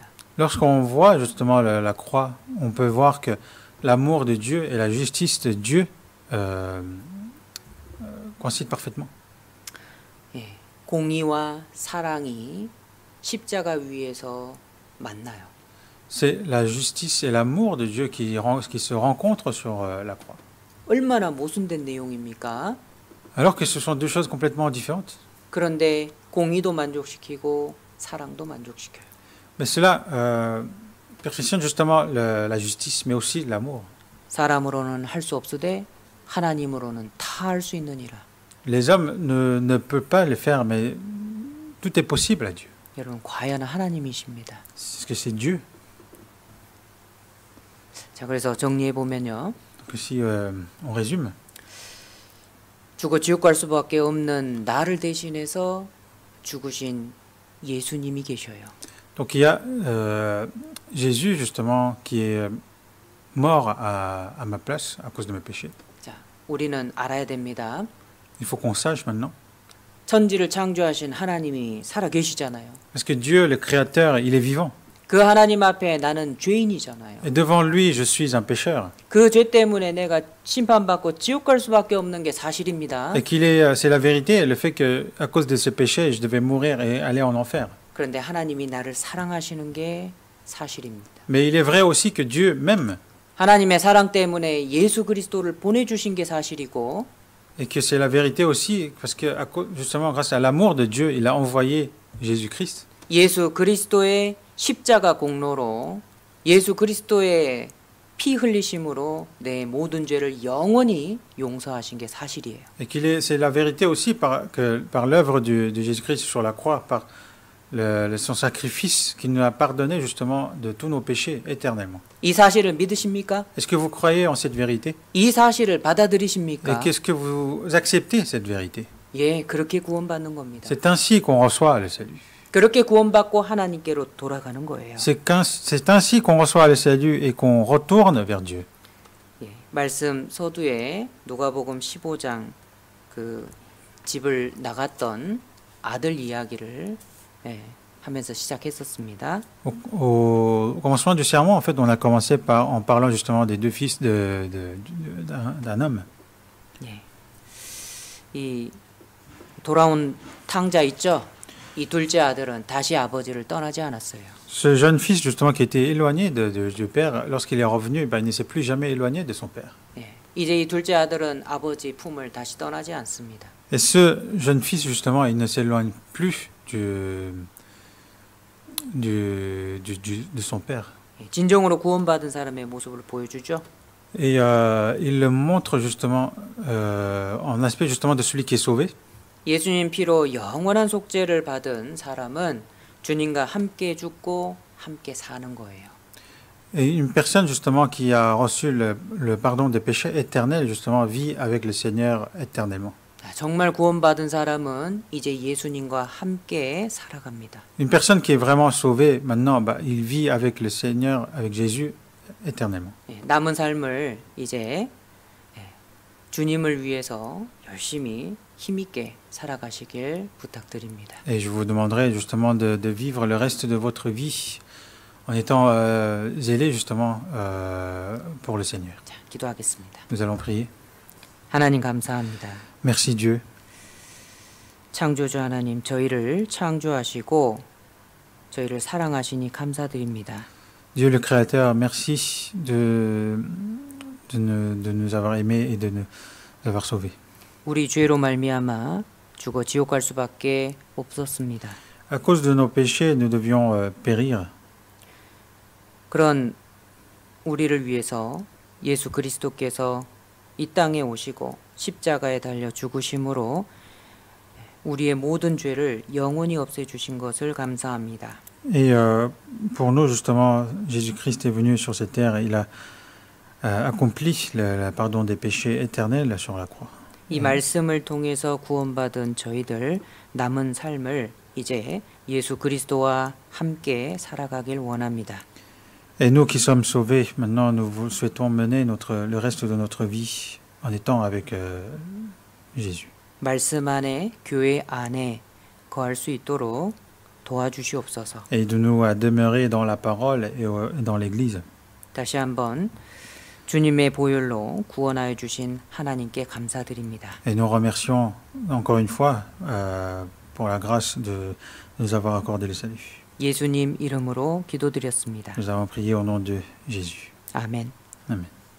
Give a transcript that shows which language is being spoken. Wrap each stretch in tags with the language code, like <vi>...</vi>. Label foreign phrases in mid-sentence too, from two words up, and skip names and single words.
<fr>Lorsqu'on voit justement la croix, on peut voir que l'amour de Dieu et la justice de Dieu coïncident parfaitement.</fr> <ko>예, 공의와 사랑이 십자가 위에서 만나요.</ko> <fr>C'est la justice et l'amour de Dieu qui se rencontrent sur la croix.</fr> <ko>얼마나 모순된 내용입니까?</ko> <fr>Alors que ce sont deux choses complètement différentes.</fr> <ko>그런데 공의도 만족시키고 사랑도 만족시켜요.</ko> <fr>Mais cela perfectionne justement la justice, mais aussi l'amour.</fr> <ko>사람으로는 할 수 없으되 하나님으로는 다 할 수 있느니라.</ko> <fr>Les hommes ne peuvent pas le faire, mais tout est possible à Dieu.</fr> <ko>여러분, 과연 하나님이십니다.</ko> <fr>Parce que c'est Dieu.</fr> <ko>자, 그래서 정리해 보면요.</ko> <fr>Donc si on résume,</fr> <ko>죽어 지옥 갈 수밖에 없는 나를 대신해서 죽으신 예수님이 계셔요.</ko> <fr>donc il y a Jésus justement qui est mort à ma place à cause de mes péchés.</fr> <ko>자, 우리는 알아야 됩니다.</ko> <fr>Il faut qu'on sache maintenant.</fr> <ko>천지를 창조하신 하나님이 살아 계시잖아요.</ko> <fr>Parce que Dieu, le Créateur, il est vivant.</fr> <ko>그 하나님 앞에 나는 죄인이잖아요.</ko> <fr>Et devant lui, je suis un pécheur.</fr> <ko>그 죄 때문에 내가 심판받고 지옥 갈 수밖에 없는 게 사실입니다.</ko> <fr>Et c'est la vérité, le fait que à cause de ce péché, je devais mourir et aller en enfer.</fr> <ko>그런데 하나님이 나를 사랑하시는 게 사실입니다.</ko> <fr>Mais il est vrai aussi que Dieu m'aime</fr> <ko>하나님의 사랑 때문에 예수 그리스도를 보내주신 게 사실이고,</ko> <fr>et que c'est la vérité aussi parce que justement grâce à l'amour de Dieu, il a envoyé Jésus-Christ.</fr> <ko>예수 그리스도의 십자가 공로로 예수 그리스도의 피 흘리심으로 내 모든 죄를 영원히 용서하신 게 사실이에요.</ko> <fr>Et c'est la vérité aussi par l'œuvre de Jésus-Christ sur la croix, par son sacrifice qui nous a pardonné justement de tous nos péchés éternellement.</fr> <ko>이 사실을 믿으십니까?</ko> <fr>Est-ce que vous croyez en cette vérité?</fr> <ko>이 사실을</ko> <fr>Et</fr> <ko>받아들이십니까?</ko> <fr>qu'est-ce que vous acceptez cette vérité?</fr> <ko>예, 그렇게 구원받는 겁니다.</ko> <fr>C'est ainsi qu'on reçoit le salut.</fr> <ko>그렇게 구원받고 하나님께로 돌아가는 거예요.</ko> <fr>C'est ainsi qu'on reçoit le salut et qu'on retourne vers Dieu.</fr> <ko>예, 말씀 서두에 누가복음 15장 그 집을 나갔던 아들 이야기를 하면서 시작했었습니다.</ko> <fr>Au commencement du sermon, en fait, on a commencé en parlant justement des deux fils d'un homme.</fr> <ko>예, 이 돌아온 탕자 있죠? 이 둘째 아들은 다시 아버지를 떠나지 않았어요.</ko> <fr>Ce jeune fils justement qui était éloigné du père, lorsqu'il est revenu, ben, il ne s'est plus jamais éloigné de son père.</fr> <ko>예, 이제 이 둘째 아들은 아버지 품을 다시 떠나지 않습니다.</ko> <fr>Et ce jeune fils justement, il ne s'éloigne plus de son père.</fr> <ko>예, 진정으로 구원받은 사람의 모습을 보여주죠.</ko> <fr>Et il le montre justement en aspect justement de celui qui est sauvé.</fr> <ko>예수님 피로 영원한 속죄를 받은 사람은 주님과 함께 죽고 함께 사는 거예요.</ko> <fr>Et une personne justement qui a reçu le pardon des péchés éternels justement vit avec le Seigneur éternellement.</fr> <ko>정말 구원받은 사람은 이제 예수님과 함께 살아갑니다.</ko> <fr>Une personne qui est vraiment sauvée maintenant, bah, il vit avec le Seigneur, avec Jésus éternellement.</fr> <ko>예, 남은 삶을 이제 주님을 위해서 열심히 힘있게 살아가시길 부탁드립니다.</ko> <fr>Et je vous demanderai justement de vivre le reste de votre vie en étant zélé justement pour le Seigneur.</fr> <ko>자, 기도하겠습니다.</ko> <fr>Nous allons prier.</fr> <ko>하나님 감사합니다.</ko> <fr>Merci Dieu.</fr> <ko>창조주 하나님, 저희를 창조하시고 저희를 사랑하시니 감사드립니다.</ko> <fr>Dieu le Créateur, merci de nous avoir aimés et de nous avoir sauvés.</fr> <ko>우리 죄로 말미암아 죽어 지옥 갈 수밖에 없었습니다.</ko> <fr>À cause de nos péchés, nous devions périr.</fr> <ko>그런 우리를 위해서 예수 그리스도께서 이 땅에 오시고 십자가에 달려 죽으심으로 우리의 모든 죄를 영원히 없애주신 것을 감사합니다.</ko> <fr>Et pour nous, justement, Jésus-Christ est venu sur cette terre et il a accompli le pardon des péchés éternels sur la croix.</fr> <ko>이 말씀을 통해서 구원받은 저희들 남은 삶을 이제 예수 그리스도와 함께 살아가길 원합니다.</ko> <fr>Et nous qui sommes sauvés, maintenant, nous souhaitons mener le reste de notre vie en étant avec Jésus.</fr> <ko>말씀 안에 교회 안에 거할 수 있도록 도와주시옵소서.</ko> <fr>Et de nous à demeurer dans la parole et dans l'Église.</fr> <ko>다시 한번 주님의 보혈로 구원하여 주신 하나님께 감사드립니다.</ko> <fr>Et nous remercions encore une fois pour la grâce de nous avoir accordé le salut.</fr> <ko>예수님 이름으로 기도드렸습니다.</ko> <fr>Nous avons prié au nom de Jésus.</fr> <ko>아멘.</ko> <fr>Amen.</fr>